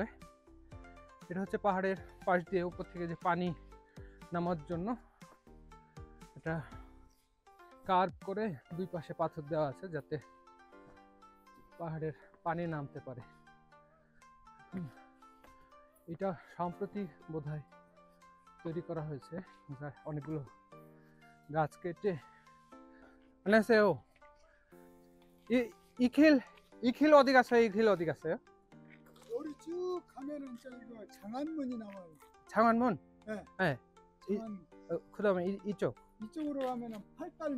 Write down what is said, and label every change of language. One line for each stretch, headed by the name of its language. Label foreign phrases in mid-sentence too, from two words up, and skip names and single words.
Bangla: এটা হচ্ছে পাহাড়ের পাশ দিয়ে উপর থেকে যে পানি নামার জন্য এটা কার্ভ করে দুই পাশে পাথর দেওয়া আছে, যাতে পাহাড়ের পানি নামতে পারে। এটা সম্প্রতি বোধহয় তৈরি করা হয়েছে, অনেকগুলো গাছ কেটে।
Korean: 안녕하세요. 이길 어디 갔어요? 이길 어디 갔어요? 여기 쭉 가면은 저기 장안문이 나와요. 장안문? 네. 네. 장안문. 그다음에 이쪽. 이쪽으로 가면은 팔달문.